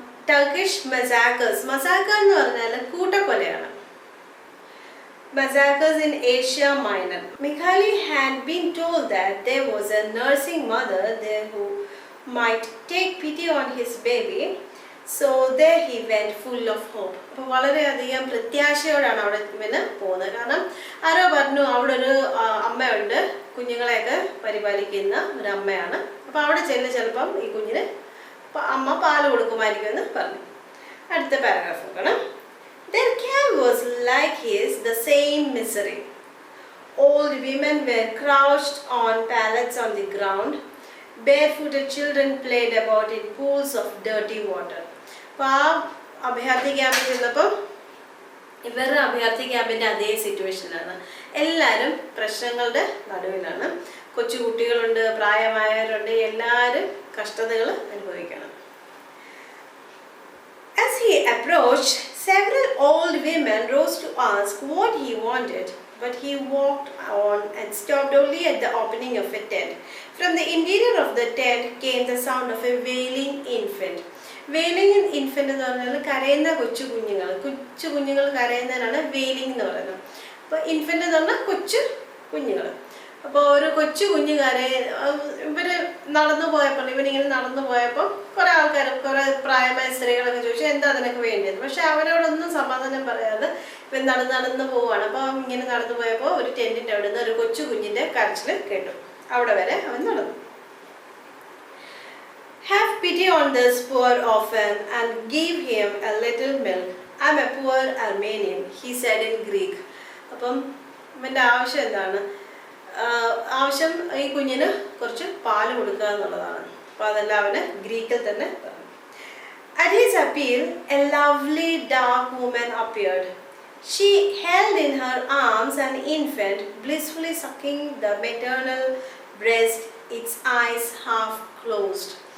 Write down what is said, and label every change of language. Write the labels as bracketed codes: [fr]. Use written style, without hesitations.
[ml] Turkish massacre എന്ന് പറഞ്ഞാൽ കൂട്ടക്കൊലയാണ്. [en] Massacres in Asia Minor. Mikhali had been told that there was a nursing mother there who might take pity on his baby. So there he went full of hope. [ml] അപ്പോൾ വളരെയധികം പ്രത്യാശയോടാണ് അവിടെ ഇവന് പോകുന്നത്. കാരണം ആരോ പറഞ്ഞു അവിടെ ഒരു അമ്മയുണ്ട്, കുഞ്ഞുങ്ങളെയൊക്കെ പരിപാലിക്കുന്ന ഒരു അമ്മയാണ്. അപ്പോൾ അവിടെ ചിലപ്പം ഈ കുഞ്ഞിന് അമ്മ പാല് കൊടുക്കുമായിരിക്കുമെന്ന് പറഞ്ഞു. അടുത്ത പാരഗ്രാഫ് നോക്കണം. [en] Their camp was like his, the same misery. Old women were crouched on pallets on the ground. Barefooted children played about in pools of dirty water. [ml] അപ്പോൾ ആ അഭയാർത്ഥി ക്യാമ്പിൽ ചെന്നപ്പോൾ ഇവരുടെ അഭയാർത്ഥി ക്യാമ്പിൻ്റെ അതേ സിറ്റുവേഷനിലാണ്. എല്ലാവരും പ്രശ്നങ്ങളുടെ നടുവിലാണ്. കൊച്ചു കുട്ടികളുണ്ട്, പ്രായമായവരുണ്ട്, എല്ലാവരും കഷ്ടതകൾ അനുഭവിക്കണം. [en] As he approached, several old women rose to ask what he wanted, but he walked on and stopped only at the opening of a tent. From the interior of the tent came the sound of a wailing infant. Wailing infant [ml] എന്ന് പറഞ്ഞാൽ കരയുന്ന കൊച്ചു കുഞ്ഞുങ്ങൾ കരയുന്നതിനാണ് vailing എന്ന് പറയുന്നത്. അപ്പോൾ infant എന്ന് പറഞ്ഞാൽ കൊച്ചു കുഞ്ഞുങ്ങൾ. അപ്പോൾ ഒരു കൊച്ചു കുഞ്ഞ് ഇവർ നടന്നു പോയപ്പോൾ ഇവനിങ്ങനെ നടന്നു പോയപ്പോൾ കുറേ പ്രായമായ സ്ത്രീകളൊക്കെ ചോദിച്ചു എന്താ നിനക്ക് വേണ്ടിയത്. പക്ഷെ അവരോടൊന്നും സമാധാനം പറയാതെ ഇവൻ നടന്ന് പോവുകയാണ്. അപ്പോൾ ഇങ്ങനെ നടന്നു പോയപ്പോൾ ഒരു ടെൻറ്റിൻ്റെ അവിടെ നിന്ന് ഒരു കൊച്ചു കുഞ്ഞിൻ്റെ കരച്ചിൽ കേട്ടു. അവിടെ വരെ അവൻ നടന്നു. [en] Have pity on this poor orphan and give him a little milk. I'm a poor Armenian, he said in Greek. [ml] അപ്പം ഇവൻ്റെ ആവശ്യം എന്താണ്? ആവശ്യം ഈ കുഞ്ഞിന് കുറച്ച് പാല് കൊടുക്കുക എന്നുള്ളതാണ്. അപ്പോൾ അതെല്ലാം അവന് ഗ്രീക്കിൽ തന്നെ പറഞ്ഞു. [en] At his appeal, a lovely dark woman appeared. She held in her arms an infant, blissfully sucking the maternal breast, its eyes half closed.